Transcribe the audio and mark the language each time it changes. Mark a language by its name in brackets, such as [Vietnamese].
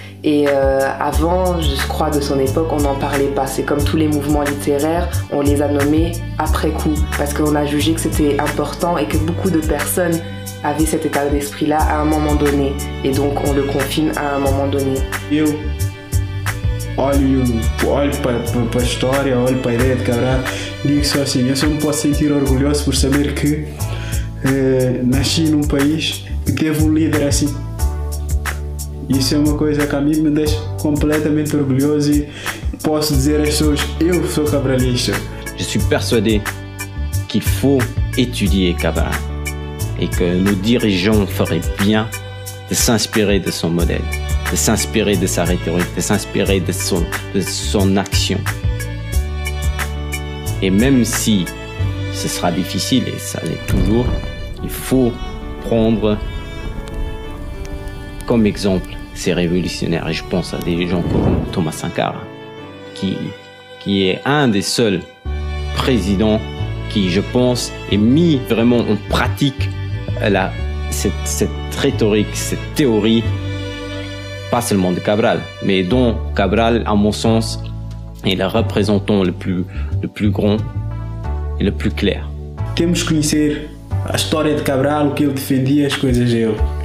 [French] Et avant, je crois, de son époque, on n'en parlait pas. C'est comme tous les mouvements littéraires, on les a nommés après coup. Parce qu'on a jugé que c'était important et que beaucoup de personnes avaient cet état d'esprit-là à un moment donné. Et donc, on le confine à un moment donné. [Portuguese] Olho para a história, olho para a ideia de Cabral, digo só assim, eu só me posso sentir orgulhoso por saber que nasci num país que teve líder assim. Isso é uma coisa que a mim me deixa completamente orgulhoso e posso dizer às pessoas, eu sou cabralista. [French] Je suis persuadé qu'il faut étudier Cabral et que nos dirigeants feraient bien de s'inspirer de son modèle, de s'inspirer de sa rhétorique, de s'inspirer de son action. Et même si ce sera difficile, et ça l'est toujours, il faut prendre comme exemple ces révolutionnaires. Et je pense à des gens comme Thomas Sankara, qui est un des seuls présidents qui, je pense, ait mis vraiment en pratique cette rhétorique, cette théorie pas seulement de Cabral, mais dont Cabral, à mon sens, est le représentant le plus grand e le plus clair. [Portuguese] Temos que conhecer a história de Cabral, o que ele defendia, as coisas dele.